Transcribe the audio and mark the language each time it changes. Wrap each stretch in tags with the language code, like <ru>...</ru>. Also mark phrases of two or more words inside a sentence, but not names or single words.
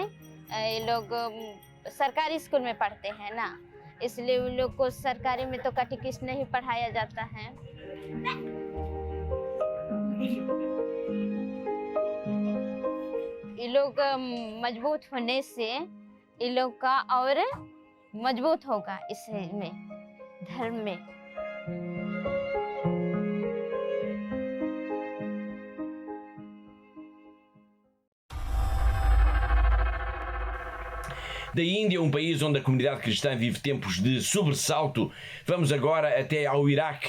<hi>ये लोग सरकारी स्कूल में पढ़ते हैं ना, इसलिए उन लोग को सरकारी में तो कैटेकिस्ट नहीं पढ़ाया जाता है। ये लोग मजबूत होने से ये लोग का और मजबूत होगा इसमें, धर्म में।</hi> <pt>Da Índia, um país onde a comunidade cristã vive tempos de sobressalto, vamos agora até ao Iraque.</pt>